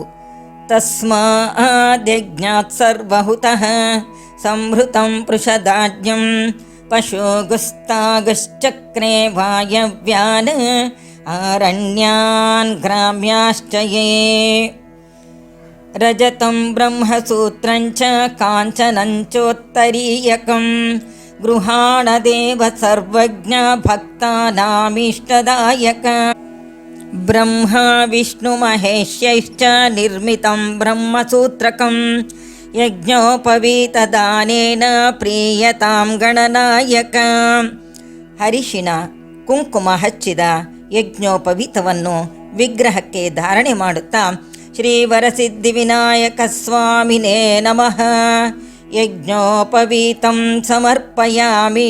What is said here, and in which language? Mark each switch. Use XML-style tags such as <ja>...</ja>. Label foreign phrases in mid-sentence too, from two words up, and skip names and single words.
<sa>ತಸ್ಮಾದ್ಯಜ್ಞಾತ್ ಸರ್ವಹುತಃ ಸಂಹೃತಂ ಪೃಷದಾಜ್ಞಂ ಪಶುಗುಸ್ತಾಗುಶ್ಚಕ್ರೆ ವಾಯವ್ಯಾನ್ ಆರಣ್ಯಾನ್ ಗ್ರಾಮ್ಯಾಶ್ಚ ಯೇ. ರಜತಂ ಬ್ರಹ್ಮಸೂತ್ರಂಚ ಕಾಂಚನಂಚೋತ್ತರೀಯಕಂ ಗೃಹಾಣದೇವ ಸರ್ವಜ್ಞ ಭಕ್ತಾನಾಮೀಷ್ಟದಾಯಕ ಬ್ರಹ್ಮ ವಿಷ್ಣು ಮಹೇಶ್ಯೈಶ್ಚ ನಿರ್ಮಿತಂ ಬ್ರಹ್ಮಸೂತ್ರಕಂ ಯಜ್ಞೋಪವೀತದಾನೇನ ಪ್ರೀಯತಾಂ ಗಣನಾಯಕ.</sa> <kn>ಅರಿಶಿಣ ಕುಂಕುಮ ಹಚ್ಚಿದ ಯಜ್ಞೋಪವೀತವನ್ನು ವಿಗ್ರಹಕ್ಕೆ ಧಾರಣೆ ಮಾಡುತ್ತಾ</kn> <sa>ಶ್ರೀ ವರಸಿದ್ಧಿವಿನಾಯಕ ಸ್ವಾಮಿನೇ ನಮಃ ಯಜ್ಞೋಪವೀತಂ ಸಮರ್ಪಯಾಮಿ.</sa>